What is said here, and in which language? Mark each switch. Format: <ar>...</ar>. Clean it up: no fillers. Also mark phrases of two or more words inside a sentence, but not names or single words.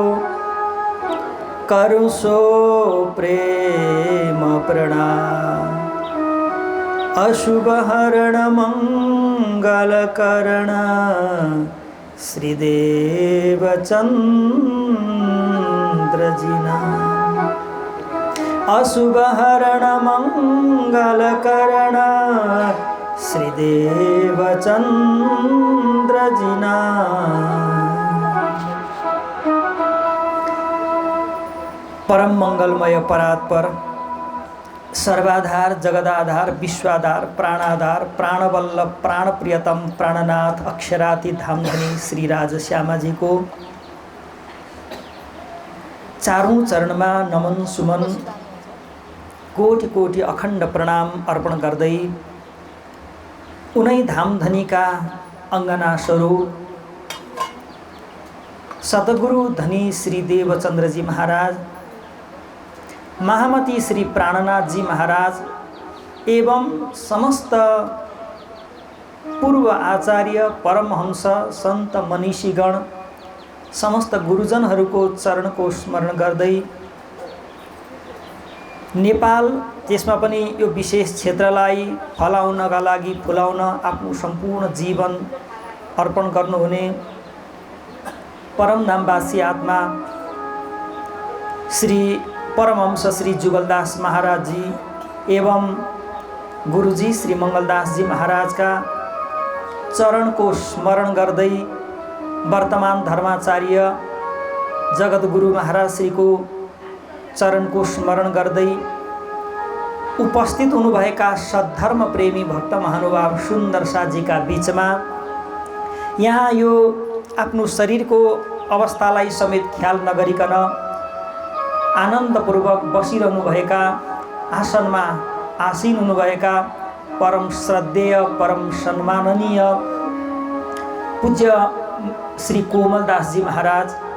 <hi>करो सो प्रेम प्रणाम, अशुभ हरण मंगल करण, श्रीदेव चंद्र जी नाम, अशुभ हरण मंगल करण, श्रीदेव चंद्र जी नाम।</hi> <ne>परम मंगलमय परात्पर सर्वाधार जगदाधार विश्वाधार प्राणाधार प्राणवल्लभ प्राणप्रियतम प्राणनाथ अक्षराति धामधनी श्री राजश्यामा जी को</ne> <hi>चारों चरण में</hi> <ne>नमन सुमन कोटि कोटि अखण्ड प्रणाम अर्पण गर्दै उनै धामधनी का अंगना स्वरूप सतगुरु धनी श्री देवचंद्र जी महाराज, महामती श्री प्राणनाथ जी महाराज एवं समस्त पूर्व आचार्य परमहंस संत मनीषीगण समस्त गुरुजनहरूको चरणको स्मरण गर्दै नेपाल त्यसमा पनि यो विशेष क्षेत्रलाई फलाउनका लागि फुलाउन आफ्नो सम्पूर्ण जीवन अर्पण गर्नुहुने परमधामवासी आत्मा श्री परमहंस श्री जुगलदास महाराज जी एवं गुरुजी श्री मङ्गलदास जी महाराजका चरणको स्मरण गर्दै वर्तमान धर्माचार्य जगद्गुरु महाराज श्रीको चरणको स्मरण गर्दै उपस्थित हुनुभएका सद्धर्म प्रेमी भक्त महानुभाव सुन्दर साजीका बीचमा यहाँ यो आफ्नो शरीरको अवस्थालाई समेत ख्याल नगरिकन आनन्दपूर्वक बसिरहनुभएका आसनमा आसीन हुनुभएका परम श्रद्धेय परम सम्माननीय पूज्य श्री कोमलदास जी महाराज</ne>